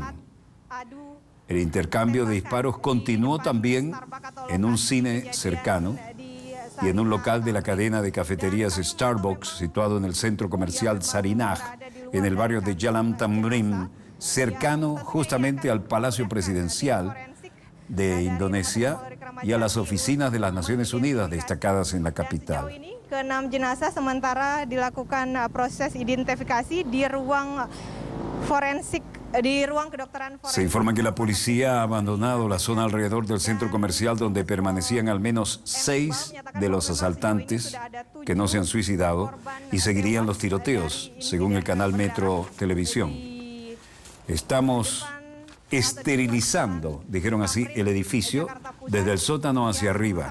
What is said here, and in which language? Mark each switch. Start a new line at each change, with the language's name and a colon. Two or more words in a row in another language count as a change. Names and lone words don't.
Spanish: El intercambio de disparos continuó también en un cine cercano y en un local de la cadena de cafeterías Starbucks, situado en el centro comercial Sarinah, en el barrio de Jalan Tamrin, cercano justamente al Palacio Presidencial de Indonesia y a las oficinas de las Naciones Unidas destacadas en la capital.
Indonesian: Ke-6 jenazah sementara dilakukan proses identifikasi di ruang forensik.
Spanish: Se informa que la policía ha abandonado la zona alrededor del centro comercial donde permanecían al menos 6 de los asaltantes que no se han suicidado y seguirían los tiroteos, según el canal Metro Televisión. Estamos esterilizando, dijeron así, el edificio desde el sótano hacia arriba.